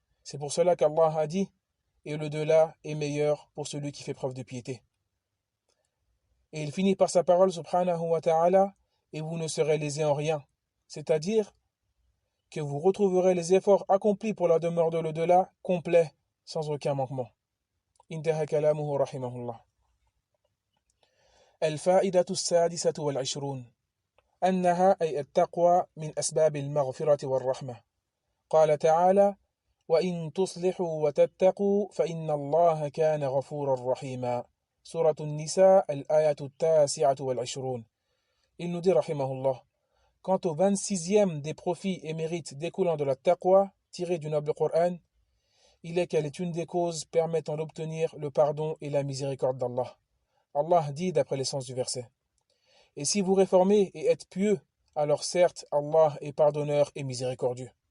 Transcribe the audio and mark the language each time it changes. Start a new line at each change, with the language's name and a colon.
French: C'est pour cela qu'Allah a dit: et l'au-delà est meilleur pour celui qui fait preuve de piété. Et il finit par sa parole subhanahu wa ta'ala: et vous ne serez lésés en rien, c'est-à-dire que vous retrouverez les efforts accomplis pour la demeure de l'au-delà complets, sans aucun manquement.
Arabic: انتهى كلامه رحمه الله. الفائدة السادسة والعشرون أنها أي التقوى من أسباب المغفرة والرحمة. قال تعالى: وإن تصلحوا وتتقوا فإن الله كان غفورا رحيما. سورة النساء الآية 29.
French: Il nous dit rahimahullah: quant au 26e des profits et mérites découlant de la taqwa tirés du noble Coran, il est qu'elle est une des causes permettant d'obtenir le pardon et la miséricorde d'Allah. Allah dit d'après l'essence du verset: et si vous réformez et êtes pieux, alors certes Allah est pardonneur et miséricordieux.